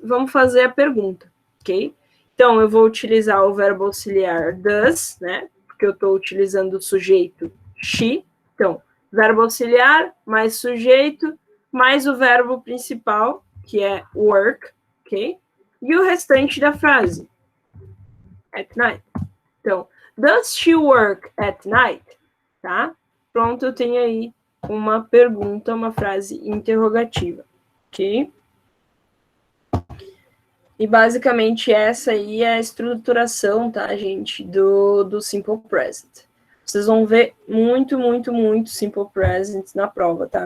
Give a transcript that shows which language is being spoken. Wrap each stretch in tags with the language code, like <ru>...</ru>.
<pt>Vamos fazer a pergunta, ok? Então, eu vou utilizar o verbo auxiliar does, né? Porque eu estou utilizando o sujeito she. Então, verbo auxiliar mais sujeito mais o verbo principal, que é work, ok? E o restante da frase,</pt> <en>at night. Então, does she work at night? Tá?</en> <pt>Pronto, eu tenho aí uma pergunta, uma frase interrogativa, ok? E basicamente essa aí é a estruturação, tá, gente, do Simple Present. Vocês vão ver muito Simple Present na prova, tá?</pt>